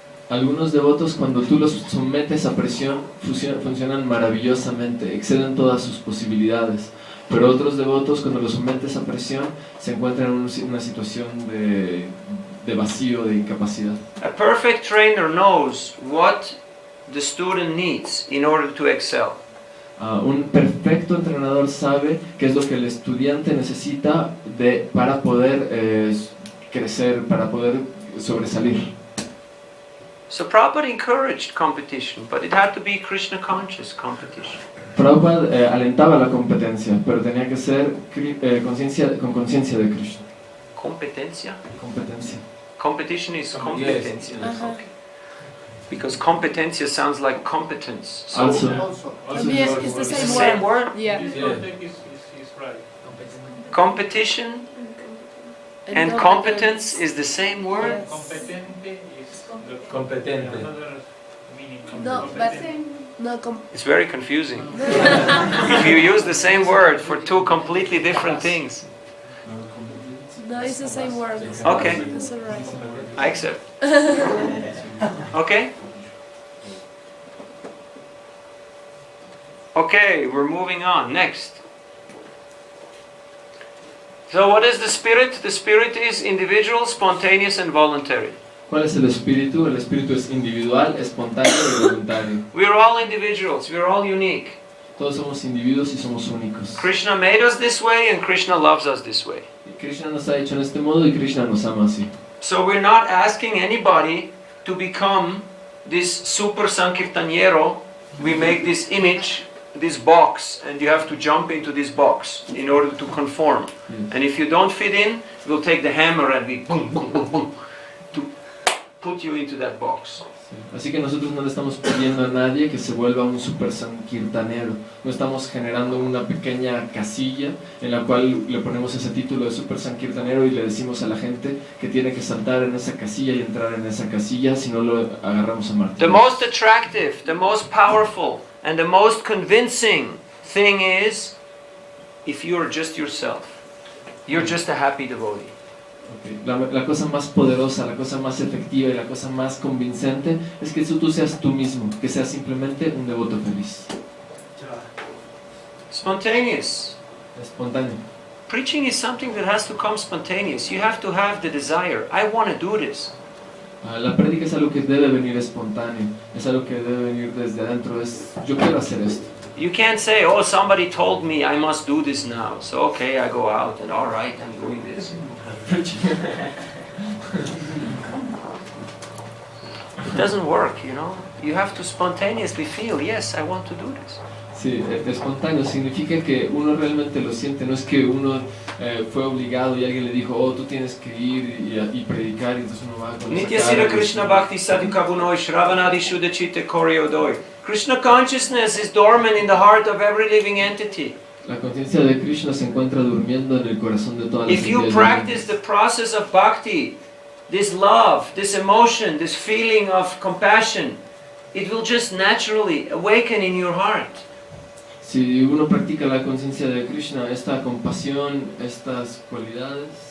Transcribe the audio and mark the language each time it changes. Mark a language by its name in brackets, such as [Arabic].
[Spanish] Algunos devotos, cuando tú los sometes a presión, funcionan maravillosamente, exceden todas sus posibilidades. Pero otros devotos, cuando los sometes a presión, se encuentran en una situación de vacío, de incapacidad. [English] A perfect trainer knows what the student needs in order to excel. [Spanish] Un perfecto entrenador sabe qué es lo que el estudiante necesita para poder crecer, para poder sobresalir. [English] So Prabhupada encouraged competition, but it had to be Krishna conscious competition. [Spanish] Prabhupada alentaba la competencia, pero tenía que ser con conciencia de Krishna. Competencia? Competencia. [English] Competition is competencia. Yes. Okay. Because competencia sounds like competence. So Also. Yes, it's the it's the same same word. Yeah. This one thing is right. Competition and competence is the same word. Yes. Competente is [Spanish] Competente. [English] another meaning. No, but no, It's very confusing. If you use the same word for two completely different things. no, it's the same word. Okay. It's alright. I accept. Okay? Okay, we're moving on. Next. So what is the spirit? The spirit is individual, spontaneous and voluntary. [Spanish] ¿Cuál es el espíritu? El espíritu es individual, espontáneo y voluntario. [English] We're all individuals. We're all unique. [Spanish] Todos somos individuos y somos únicos. [English] Krishna made us this way and Krishna loves us this way. [Spanish] Krishna nos ha hecho en este modo y Krishna nos ama así. [English] So we're not asking anybody to become this super Sankirtaniero. We make this image, this box, and you have to jump into this box in order to conform. Yes. And if you don't fit in, we'll take the hammer and we boom, boom, boom, boom, to put you into that box. [Spanish] Así que nosotros no le estamos pidiendo a nadie que se vuelva un super sankirtanero. No estamos generando una pequeña casilla en la cual le ponemos ese título de super sankirtanero y le decimos a la gente que tiene que saltar en esa casilla y entrar en esa casilla, si no lo agarramos a martillo. [English] The most attractive, the most powerful, and the most convincing thing is if you're just yourself. You're just a happy devotee. Okay. [Spanish] La cosa más poderosa, la cosa más efectiva y la cosa más convincente es que tú seas tú mismo, que seas simplemente un devoto feliz. [English] Spontaneous. [Spanish] Espontáneo. [English] Preaching is something that has to come spontaneous. You have to have the desire. I want to do this. [Spanish] La prédica es algo que debe venir espontáneo, es algo que debe venir desde adentro, es yo quiero hacer esto. [English] You can't say, oh, somebody told me I must do this now. So, okay, I go out and all right, I'm doing this. It doesn't work, You have to spontaneously feel, yes, I want to do this. [Spanish] Sí, espontáneo significa que uno realmente lo siente, no es que uno fue obligado y alguien le dijo, oh, tú tienes que ir y predicar y entonces uno va con esa Nitya cara Sira de- [Sanskrit] Krishna Bhakti Sadhukabunoi Shravanadi Shuddha Chitta Koryodoi. [English] Krishna consciousness is dormant in the heart of every living entity. [Spanish] La conciencia de Krishna se encuentra durmiendo en el corazón de todas las [English] If you [Spanish] entidades [English] practice the process of bhakti, this love, this emotion, this feeling of compassion, it will just naturally awaken in your heart. [Spanish] Si uno practica la conciencia de Krishna, esta compasión, estas cualidades